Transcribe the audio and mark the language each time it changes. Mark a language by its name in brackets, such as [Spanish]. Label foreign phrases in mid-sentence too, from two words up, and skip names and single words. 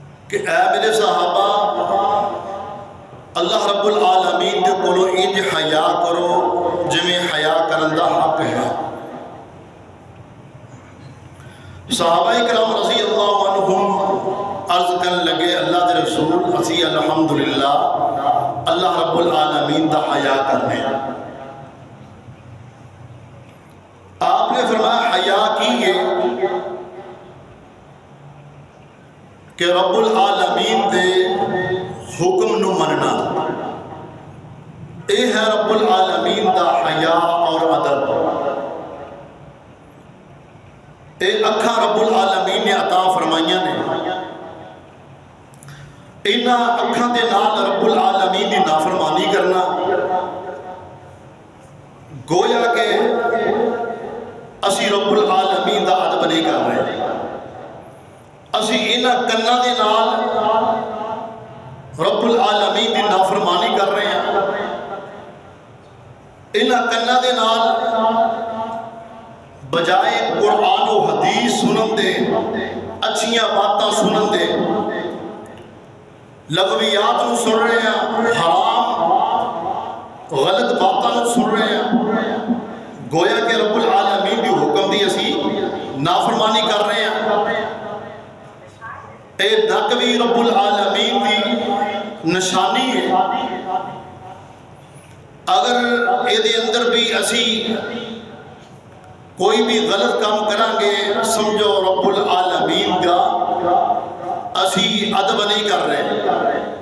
[Punjabi] کہ اے میرے صحابہ اللہ رب العالمین دے کولو انج حیا کرو جویں حیا کرن دا حق ہے۔ صحابہ کرام [Arabic] رضی اللہ عنہم [Punjabi] عرض کرن لگے اللہ دے رسول اسی الحمدللہ اللہ رب العالمین دا حیا کرنے۔ آپ نے فرمایا حیا کی ہے کہ رب العالمین دے حکم نو مننا، اے ہے رب العالمین دا حیا اور ادب۔ اے اکھاں رب العالمین نے عطا فرمائیاں نے، انہاں اکھاں دے نال رب العالمین دی نافرمانی کرنا گویا کہ اسی رب العالمین دا ادب نہیں کر رہے، اسی انہاں کناں دے نال رب العالمین دی نافرمانی کر رہے ہیں، انہاں کناں دے نال بجائے قرآن و حدیث سنن دے، اچھیاں باتاں سنن دے، لغویات نو سن رہے ہیں، حرام غلط باتاں نو سن رہے ہیں، گویا کہ رب العالمین دی حکم دی اسی نافرمانی کر رہے ہیں۔ اے نقوی رب العالمین دی نشانی ہے، اگر اے دے اندر بھی اسی کوئی بھی غلط کام کریں گے سمجھو رب العالمین کا اسی ادب نہیں کر رہے۔